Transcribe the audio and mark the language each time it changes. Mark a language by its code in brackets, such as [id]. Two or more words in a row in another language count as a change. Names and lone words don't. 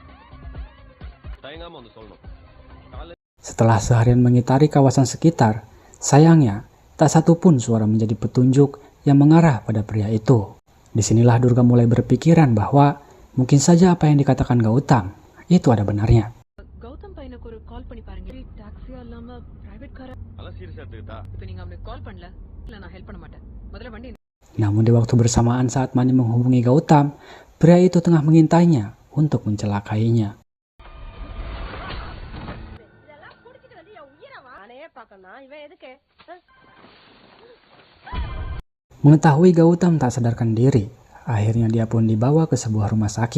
[id] Setelah seharian mengitari kawasan sekitar, Sayangnya, tak satu pun suara menjadi petunjuk yang mengarah pada pria itu. Disinilah Durga mulai berpikiran bahwa mungkin saja apa yang dikatakan Gautam itu ada benarnya. [ta] கௌதம் பையனுக்கு ஒரு கால் பண்ணி பாருங்க. டாக்ஸியா இல்லாம [en] private car? [ta] அதெல்லாம் சீரியஸா எடுத்துக்கிட்டா. இப்போ நீங்க அவனுக்கு கால் பண்ணல. இல்ல நான் ஹெல்ப் பண்ண மாட்டேன். முதல்ல வண்டி. [id] Namun di waktu bersamaan saat Mani menghubungi Gautam, pria itu tengah mengintainya untuk mencelakainya. Mengetahui Gautam tak sadarkan diri, akhirnya dia pun dibawa ke sebuah rumah sakit.